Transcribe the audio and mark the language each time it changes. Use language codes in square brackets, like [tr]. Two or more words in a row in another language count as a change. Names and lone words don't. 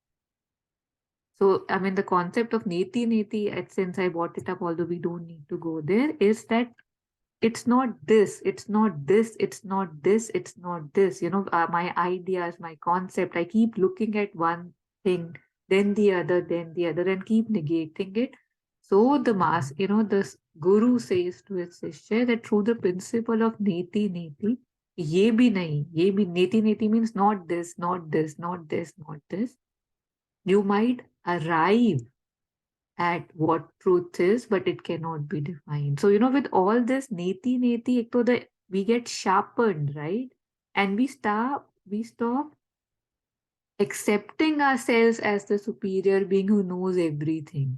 [en] So, I mean, the concept of [sa] नेति नेति, [en] since I brought it up, although we don't need to go there, is that it's not this, it's not this, it's not this, it's not this. My ideas, my concept, I keep looking at one thing, then the other, and keep negating it. So the guru says to his Shishya that through the principle of neti neti, [hi] ये भी [sa] नेति नेति [en] means not this, not this, not this, not this. You might arrive at what truth is, but it cannot be defined. So, with all this [sa] नेति नेति, [en] we get sharpened, right? And we stop accepting ourselves as the superior being who knows everything.